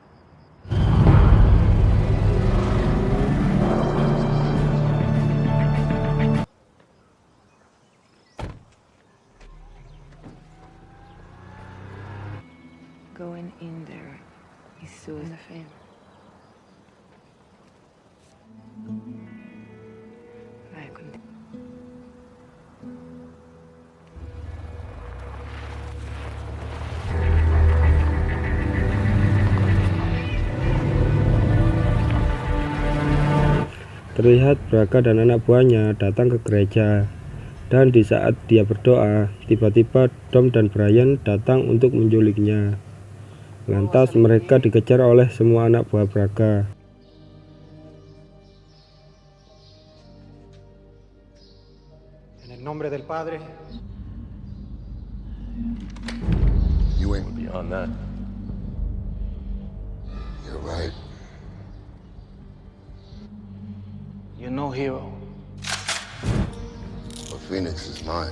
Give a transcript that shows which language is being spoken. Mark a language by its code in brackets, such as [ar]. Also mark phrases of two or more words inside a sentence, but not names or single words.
[en] Going in there is suicide. Fame. I couldn't. [id] Terlihat Braga dan anak buahnya datang ke gereja. Dan di saat dia berdoa, tiba-tiba Dom dan Brian datang untuk menculiknya. Lantas mereka dikejar oleh semua anak buah Braga. [es] En el nombre del Padre. [en] You ain't Beyond that. You're right. You're no hero. But Phoenix is mine.